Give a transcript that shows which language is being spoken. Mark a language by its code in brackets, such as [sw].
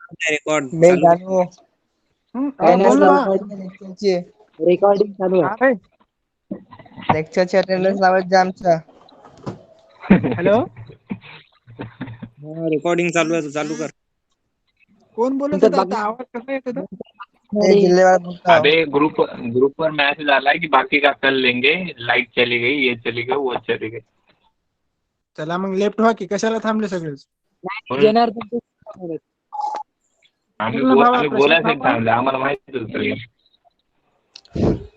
[mr] Record मैं जानू recording चालू आहे। लेक्चरची अटेंडन्स लावायची आमच्या। हॅलो रेकॉर्डिंग चालू आहे, चालू कर। कोण बोलत होता आता? आवाज कसा येत होता? [hi] अबे ग्रुप पर मैसेज आला है कि बाकी का कल लेंगे, लाइट चली गई, ये चली गई, वो चली गई। [mr] चला मग लेफ्ट व्हा की कशाला थांबले सगळे? जनार्दन आम्ही बोलायचं थांबलं, आम्हाला माहिती होतं।